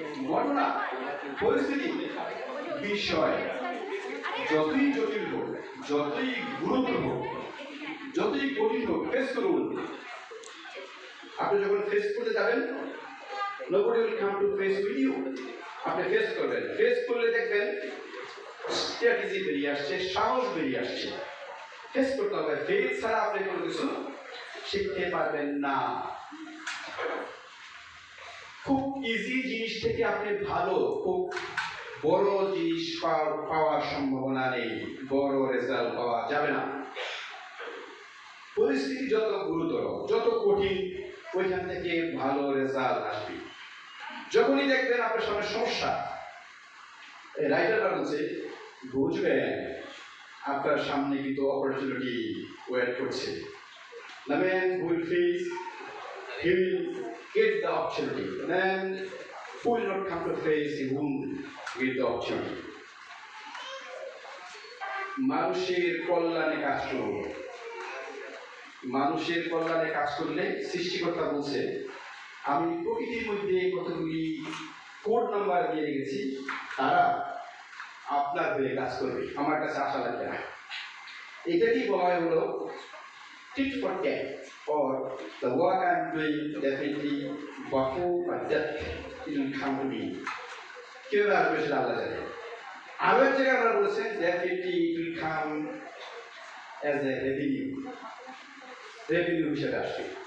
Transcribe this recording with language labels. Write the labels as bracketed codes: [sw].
[bn] ঘটনা, পরিস্থিতি, বিষয় যতই জটিল হোক, যতই গুরুতর হোক, যতই কঠিন হোক, ফেস করুন। আপনি যখন ফেস করতে যাবেন, [en] nobody will come to face with you. [bn] আপনি ফেস করবেন, ফেস করলে দেখবেন স্ট্র্যাটেজি বেরিয়ে আসছে, সাহস বেরিয়ে আসছে। ফেস করতে হবে, ফেস ছাড়া আপনি কোনো কিছু শিখতে পারবেন না। খুব ইজি জিনিস থেকে আপনি ভালো, খুব বড় জিনিস পাওয়ার সম্ভাবনা নেই, বড় রেজাল্ট পাওয়া যাবে না। পরিস্থিতি যত গুরুতর, যত কঠিন, ওইখান থেকে ভালো রেজাল্ট আসবে। যখনই দেখবেন আপনার সামনে সমস্যা, রাইটাররা বলছে বুঝবেন আপনার সামনে কিন্তু অপরচুনিটি ওয়েট করছে। [en] The man who will face, he will get the opportunity. The man who will not come to face, he won't get the opportunity. [bn] মানুষের কল্যাণে কাজ করুন। মানুষের কল্যাণে কাজ করলে সৃষ্টিকর্তা বলছে, আমি প্রকৃতির মধ্যে কতগুলি কোড নাম্বার দিয়ে রেখেছি, তারা আপনার হয়ে কাজ করবে, আমার কাছে আশা লাগবে না। এটাকেই বলা হয় হলো [en] tit for tat, or the work I'm doing definitely before or death it will come to me. [bn] কেউ আসবে সেটা আল্লাহ জানে। আরো এক জায়গায় আমরা বলছেন [en] definitely it will come as a revenue [bn] হিসেবে আসবে।